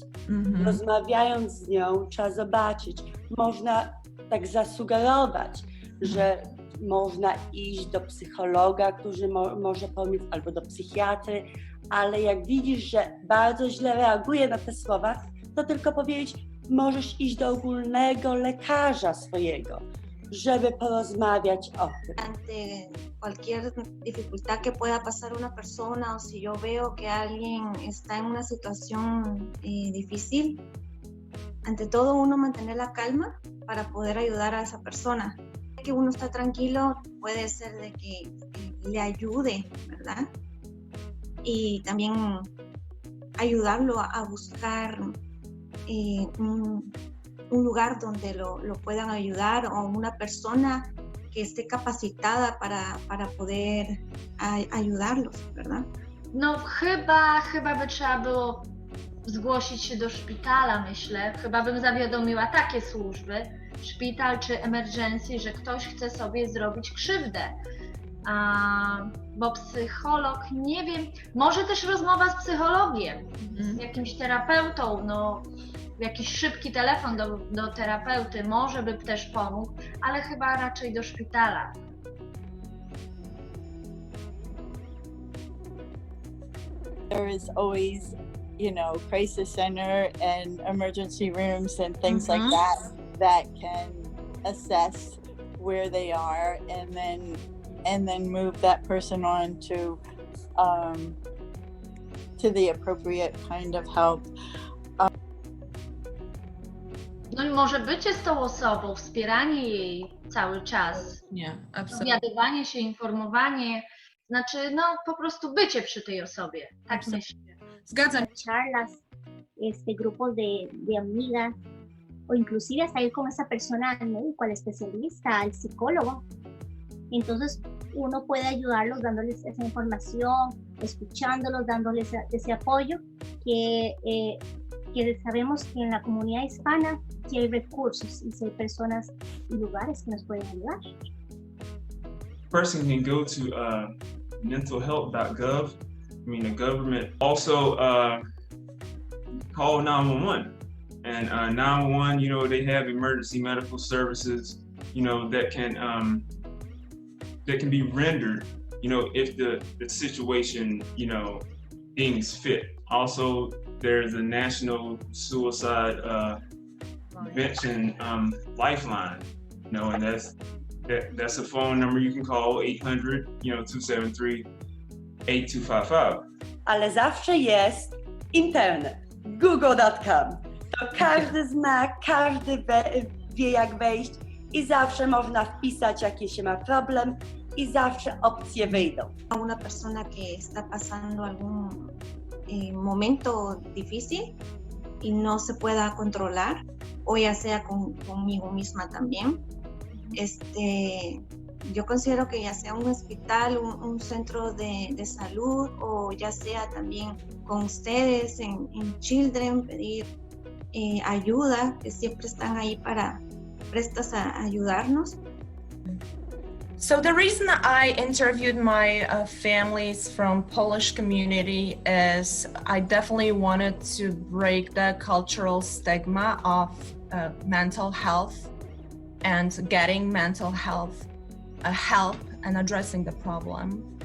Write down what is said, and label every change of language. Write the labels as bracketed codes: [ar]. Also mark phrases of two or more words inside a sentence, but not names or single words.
[pl] Rozmawiając z nią, trzeba zobaczyć, można tak zasugerować, że można iść do psychologa, który może pomóc, albo do psychiatry, ale jak widzisz, że bardzo źle reaguje na te słowa, to tylko powiedzieć, możesz iść do ogólnego lekarza swojego, żeby porozmawiać o tym. [es] Ante cualquier dificultad que pueda pasar una persona o si yo veo que alguien está en una situación difícil, ante todo uno mantener la calma para poder ayudar a esa persona. Que uno está tranquilo, puede ser de que le ayude, ¿verdad? Y también ayudarlo a buscar un lugar donde lo puedan ayudar o una persona que esté capacitada para poder ayudarlos, ¿verdad? [pl] No chyba by trzeba było zgłosić się do szpitala, myślę. Chyba bym zawiadomiła takie służby, szpital czy emergency, że ktoś chce sobie zrobić krzywdę. Bo psycholog, nie wiem, może też rozmowa z psychologiem, z jakimś terapeutą, jakiś szybki telefon do terapeuty może by też pomógł, ale chyba raczej do szpitala. [en] There is always, crisis center and emergency rooms and things like that can assess where they are and then move that person on to the appropriate kind of help. [pl] No i może bycie z tą osobą, wspieranie jej cały czas, dowiadywanie się, informowanie, znaczy po prostu bycie przy tej osobie, tak myślę. Zgadzam się. [es] Charlas, grupos de amigas, o inclusive hasta ir con esa persona al médico, al especialista, al psicólogo. Entonces uno puede ayudarlos dándoles esa información, escuchándolos, dándoles ese apoyo que sabemos que en la comunidad hispana sí hay recursos y sí hay personas y lugares que nos pueden ayudar. [en] Person can go to mentalhealth.gov. The government also call 911. And 911, they have emergency medical services, that can be rendered, if the situation, deems fit. Also, there's a national suicide prevention lifeline, and that's a phone number you can call, 800-273-8255. [pl] Ale zawsze jest internet, google.com. To każdy zna, każdy wie jak wejść i zawsze można wpisać jaki się ma problem i zawsze opcje wyjdą. [es] Una persona que está pasando algún momento difícil y no se pueda controlar, o ya sea conmigo misma también. Yo considero que ya sea un hospital, un centro de salud, o ya sea también con ustedes en Children, pedir ayuda, que siempre están ahí prestas a ayudarnos. [en] So the reason I interviewed my families from Polish community is I definitely wanted to break the cultural stigma of mental health and getting mental health help and addressing the problem.